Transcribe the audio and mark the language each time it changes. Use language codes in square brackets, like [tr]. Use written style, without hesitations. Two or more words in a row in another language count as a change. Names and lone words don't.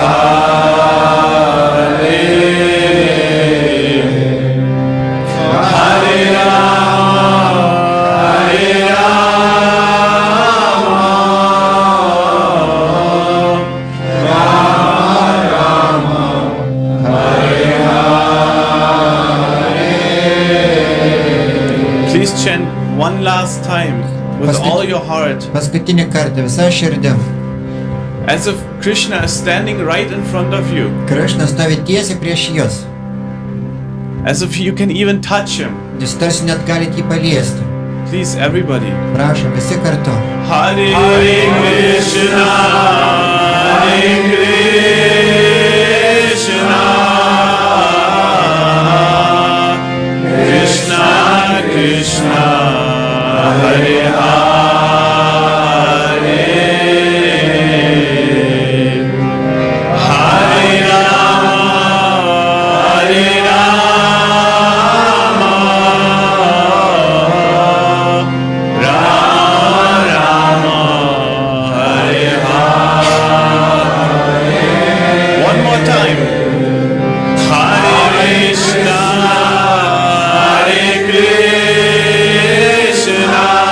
[sa] Hare, Hare Rama, Hare Rama, Rama Rama, Hare Hare. [en] Please chant one last time with all your heart, [lt] Paskutinį kartą visą širdim. [en] as if Krishna is standing right in front of you, [lt] Krišna stovi tiesiai prieš jūs. [en] as if you can even touch him. [lt] Jūs tarsi net galite jį paliesti. [en] Please, everybody. [lt] Prašom, visi kartu. [sa] Hare Krishna, Hare Krishna, Krishna Krishna, Hare Hare, Hare Rama, Hare Rama, Rama Rama, Hare Hare. [en] One more time. [sa] Hare Krishna, Hare Krishna,